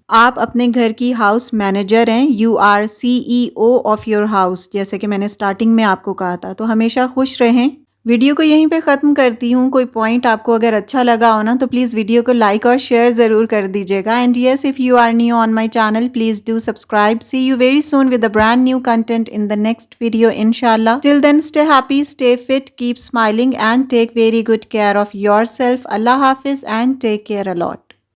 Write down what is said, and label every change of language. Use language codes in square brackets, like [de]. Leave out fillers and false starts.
[ur] آپ اپنے گھر کی ہاؤس مینیجر ہیں، [en] you are CEO of your house, [ur] جیسے کہ میں نے سٹارٹنگ میں آپ کو کہا تھا. تو ہمیشہ خوش رہیں. ویڈیو کو یہیں پہ ختم کرتی ہوں. کوئی پوائنٹ آپ کو اگر اچھا لگا ہو نا تو پلیز ویڈیو کو لائک اور شیئر ضرور کر دیجیے گا. [en] And yes, if you are new on my channel please do subscribe. See you very soon with a brand new content in the next video انشاءاللہ. Till then stay happy, stay fit, keep smiling and take very good care of yourself. Allah حافظ and take care a lot.